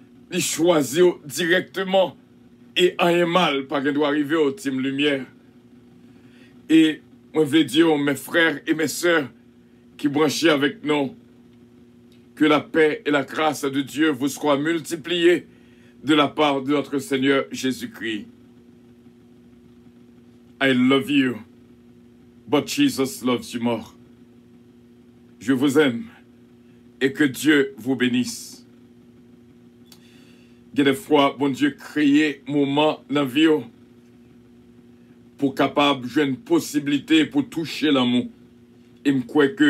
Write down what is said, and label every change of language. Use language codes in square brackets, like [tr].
[fr] Il choisit directement. Et rien mal, pas qu'il doit arriver au Team Lumière. Et moi, je veux dire mes frères et mes sœurs qui branchent avec nous, que la paix et la grâce de Dieu vous soient multipliées de la part de notre Seigneur Jésus-Christ. [en] I love you, but Jesus loves you more. [fr] Je vous aime et que Dieu vous bénisse. il y a des fois, bon Dieu, créer moment dans la vie pour capable jouer une possibilité pour toucher l'amour. Et je crois que